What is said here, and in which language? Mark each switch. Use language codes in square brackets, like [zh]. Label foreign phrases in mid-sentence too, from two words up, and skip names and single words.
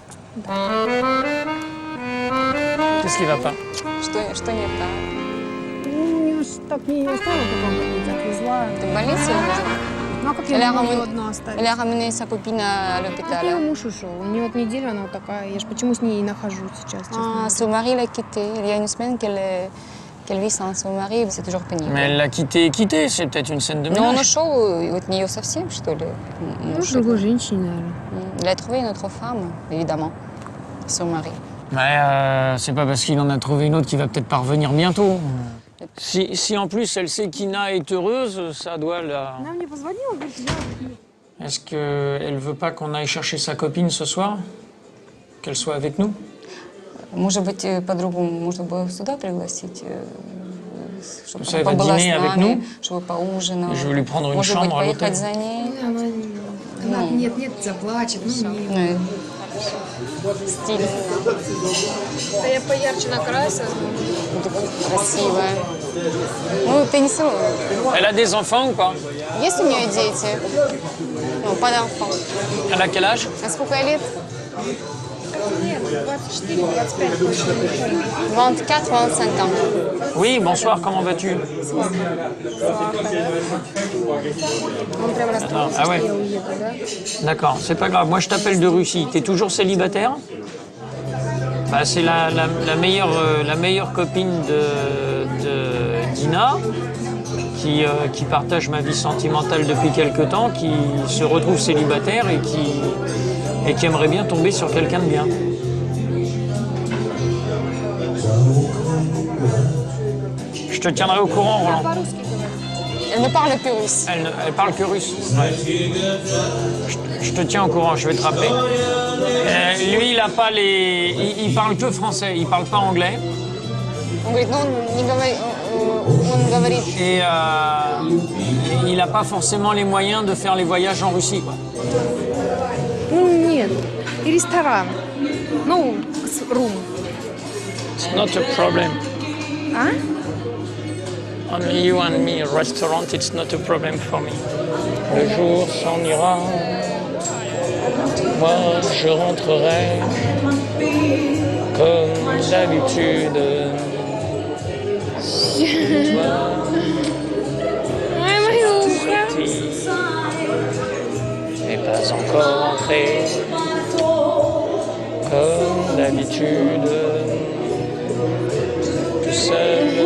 [fr] Qu'est-ce qui va pas? [ru] Что не так? Ну, так не оставила потом больнице, отвезла. Ты в больнице уже? Ну, а как я могу ее одну оставить? [fr] Elle a ramené sa copine à [ru] Это [fr] l'hôpital. [ru] ее муж ушел. У нее вот неделя она вот такая. Я ж почему с ней и нахожусь сейчас, честно. [fr] Son mari l'a quittée. Il y a une semaine qu'elle vit sans son mari, c'est toujours pénible. Mais elle l'a quitté, c'est peut-être une scène de [ru] Но он [fr] ménage. [ru] ушел от нее совсем, что ли? Ну, с другой женщиной, наверное. [fr] Il a trouvé une autre femme, évidemment. Son mari. Mais c'est pas parce qu'il en a trouvé une autre qu'il va peut-être pas revenir bientôt. Si en plus elle sait qu'Ina est heureuse, ça doit la... [ru] Она мне позвонила, говорит, я... [fr] Est-ce qu'elle veut pas qu'on aille chercher sa copine ce soir? Qu'elle soit avec nous? [ru] Может быть, подругу можно было сюда пригласить, чтобы [fr] Ça, elle [ru] она [fr] va [ru] побыла с [fr] dîner avec [ru] нами, [fr] nous. [ru] чтобы поужинала. [fr] Je vais lui prendre une [ru] Может быть, [fr] chambre à [ru] поехать [fr] l'hôtel. [ru] за ней. Она, нет, заплачет. Ну, не... Стильно. Да я поярче накрасила. Красивая. Ну, ты не сама. [fr] Elle a des enfants ou pas? [ru] Есть у нее дети? Ну, [fr] pas d'enfants. Elle a quel âge? [ru] А сколько ей лет? Нет, 24, 25, точно не помню. [fr] 24-25 ans. Oui, bonsoir, comment vas-tu? [ru] Он прям расстроился, [fr] Ah ouais. [ru] что я уеду, да? [fr] D'accord, c'est pas grave. Moi, je t'appelle de Russie. T'es toujours célibataire? Bah, c'est la meilleure copine de Dina, qui partage ma vie sentimentale depuis quelque temps, qui se retrouve célibataire et qui aimerait bien tomber sur quelqu'un de bien. Je te tiendrai au courant, Roland. Elle ne parle que russe. Elle parle que russe. Ouais. Je te tiens au courant, je vais te rappeler. Lui, il a pas les... Il parle que français, il parle pas anglais. [ru] Он говорит, ну, он говорит... [fr] Et il n'a pas forcément les moyens de faire les voyages en Russie, quoi. [ru] Ну, нет. И ресторан. Ну, рум. [en] It's not a problem. [ru] А? [en] Only you and me, restaurant, it's not a problem for me. [fr] Le jour s'en ira. Moi, je rentrerai comme d'habitude. N'est pas encore entré comme d'habitude, tout seul.